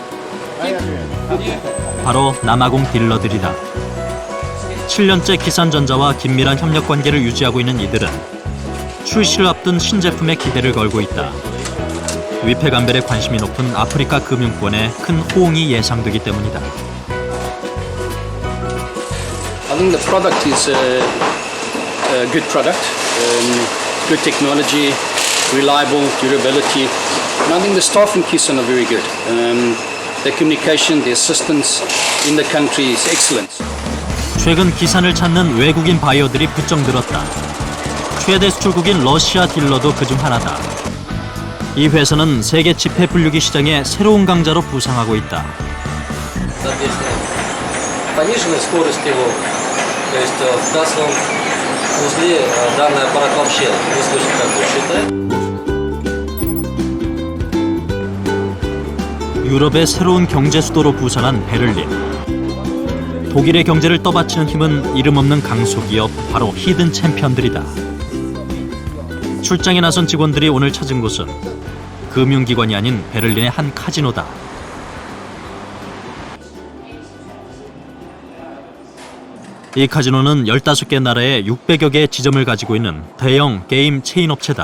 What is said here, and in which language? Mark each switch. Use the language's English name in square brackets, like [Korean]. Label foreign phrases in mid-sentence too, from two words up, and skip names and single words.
[Korean] 바로 남아공 딜러들이다. 7년째 기산전자와 긴밀한 협력 관계를 유지하고 있는 이들은 출시를 앞둔 신제품에 기대를 걸고 있다. 위패 감별에 관심이 높은 아프리카 금융권에 큰 호응이 예상되기 때문이다. [English] I think the product is a good product, good technology, reliable, durability, and I think the staff in Kizan are very good. Their communication, their assistance in the country is excellent. [Korean] 최근 기산을 찾는 외국인 바이어들이 부쩍 늘었다. 최대 수출국인 러시아 딜러도 그중 하나다. 이 회사는 세계 지폐 분류기 시장의 새로운 강자로 부상하고 있다. [Russian] Пониженной скорости его, то есть в кассовом узле данный аппарат вообще не слышит, как он считает. [Korean] 유럽의 새로운 경제 수도로 부상한 베를린. 독일의 경제를 떠받치는 힘은 이름 없는 강소기업, 바로 히든 챔피언들이다. 출장에 나선 직원들이 오늘 찾은 곳은 금융기관이 아닌 베를린의 한 카지노다. 이 카지노는 15개 나라에 600여 개의 지점을 가지고 있는 대형 게임 체인 업체다.